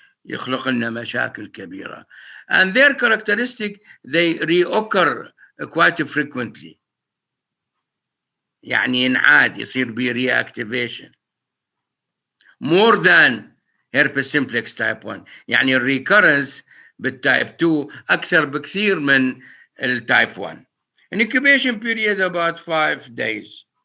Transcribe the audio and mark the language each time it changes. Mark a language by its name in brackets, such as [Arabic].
[Arabic] يخلق لنا مشاكل كبيرة. [English] And their characteristic, they reoccur quite frequently. [Arabic] يعني ينعاد يصير به [English] reactivation more than herpes simplex type 1. [Arabic] يعني الريكورنس بالتايب 2 أكثر بكثير من التايب 1. [English] An incubation period about 5 days.